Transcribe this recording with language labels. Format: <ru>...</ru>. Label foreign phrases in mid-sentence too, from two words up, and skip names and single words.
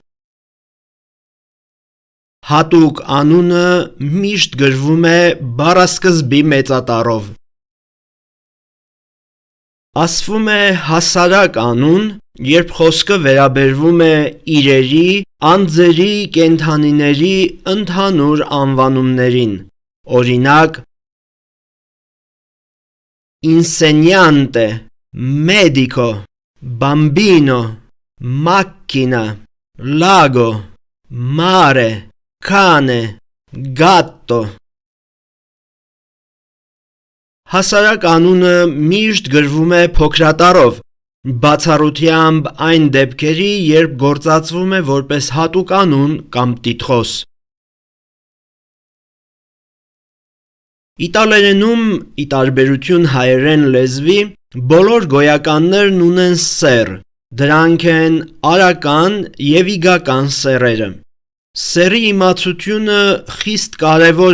<hy>Հատուկ անունը միշտ գրվում է բառասկզբի մեծատառով։ Ասվում է հասարակ անուն, երբ խոսքը վերաբերվում է իրերի, անձերի, կենդանիների ընդհանուր անվանումներին, օրինակ՝</hy> <it>Insegnante, medico, bambino, macchina, lago, mare, cane, gatto։</it> <hy>Հասարակ անունը միշտ գրվում է փոքրատառով, բացառությամբ այն դեպքերի, երբ գործածվում է որպես հատուկ անուն կամ տիտղոս։ Իտալերենում, ի տարբերություն հայերեն լեզվի, բոլոր գոյականներն ունեն սեռ, դրանք են արական և իգական սեռերը։ Սեռի իմացությունը խիստ կարևոր</hy>